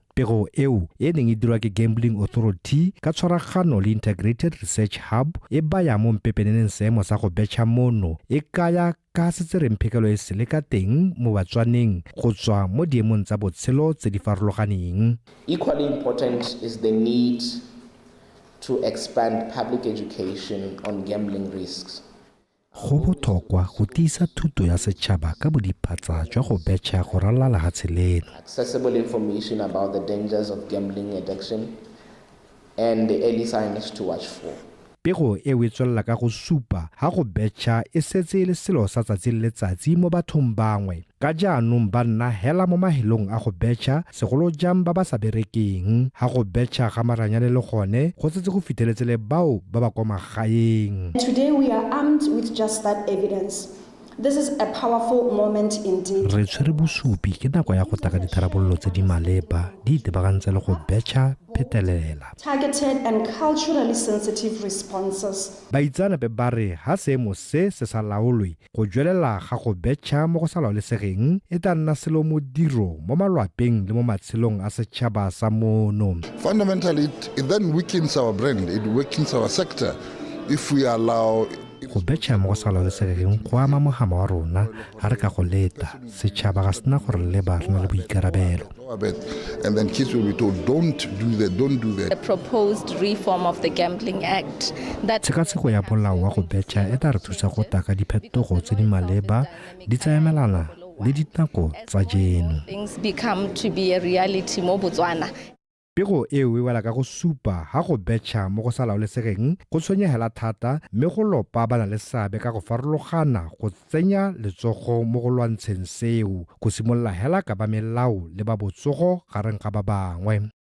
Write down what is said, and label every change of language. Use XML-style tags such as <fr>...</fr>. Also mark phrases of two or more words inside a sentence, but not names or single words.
<tn>Pego eo e neng e dirwa ke Gambling Authority ka tshwaragano le Integrated Research Hub e baya mo mpepeneneng seemo sa go betšha mono e kaya ka setsereng phekelo e sele ka teng mo batswaneng go tswa mo diemong tsa botshelo tse di farologaneng.</tn> <en>Equally important is the need to expand public education on gambling risks.</en> <tn>Go botlhokwa go tiisa thuto ya setšhaba ka bodiphatsa jwa go betšha go ralala ga tsheleno.</tn> <en>Accessible information about the dangers of gambling addiction and the early signs to watch for.</en> <tn>Pego e o e tswelela ka go supa ha go betšha e setse le selo sa tsatsi le letsatsi mo bathong bangwe ka jaanong ba nna hela mo mahelong a go betšha segolo jang ba ba sa berekeng ha go betšha ga maranyane le gone go setse go fitlheletse le bao ba ba kwa magaeng.</tn> <en>Today we are armed with just that evidence. This is a powerful moment indeed.</en> <tn>Re tshwere bosupi ke nako ya go taka ditharabololo tse di maleba di itebagantse le go betšha phetelela.</tn> <en>Targeted and culturally sensitive responses.</en> <tn>Baitsanape ba re ha seemo se sa laolwe go jwelela ga go betšha mo go sa laolesegeng e tla nna selo modiro mo malwapeng le mo matshelong a setšhaba sa mono.</tn> <en>Fundamentally, it then weakens our brand, it weakens our sector if we allow</en> <tn>go betšha mo go sa laolesegeng go ama mogama wa rona ga re ka go leta setšhaba ga sena gore leba re na le boikarabelo.</tn> <en>And then kids will be told, don't do that. The proposed reform of the Gambling Act.</en> <tn>Tshekatsheko ya molao wa go betšha e tla re thusa go taka diphetogo tse di maleba di tsayamelana le dinako tsa jeno.</tn> <en>Things become to be a reality mo Botswana. Pego e o e wela ka go supa ha go betšha mo go sa laolesegeng go tshwenyegela thata mme go lopa ba na le seabe ka go farologana go tsenya letsogo mo go lwantsheng seo go simolola hela ka ba melao le ba botsogo gareng ga ba bangwe.</en>